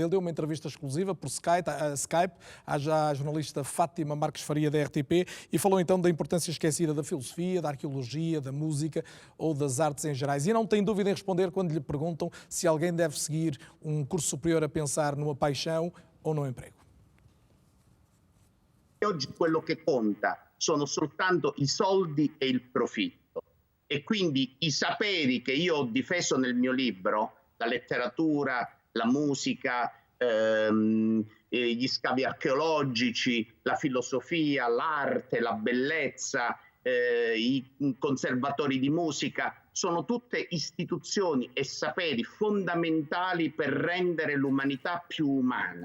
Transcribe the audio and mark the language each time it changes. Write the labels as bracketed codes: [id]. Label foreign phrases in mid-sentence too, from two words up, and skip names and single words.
[pt] Ele deu uma entrevista exclusiva por Skype à jornalista Fátima Marques Faria, da RTP, e falou então da importância esquecida da filosofia, da arqueologia, da música ou das artes em gerais. E não tem dúvida em responder quando lhe perguntam se alguém deve seguir um curso superiore a pensar numa paixão o no emprego. [it] Oggi quello che conta sono soltanto i soldi e il profitto, e quindi i saperi che io ho difeso nel mio libro, la letteratura, la musica, gli scavi archeologici, la filosofia, l'arte, la bellezza, i conservatori di musica, sono tutte istituzioni e saperi fondamentali per rendere l'umanità più umana.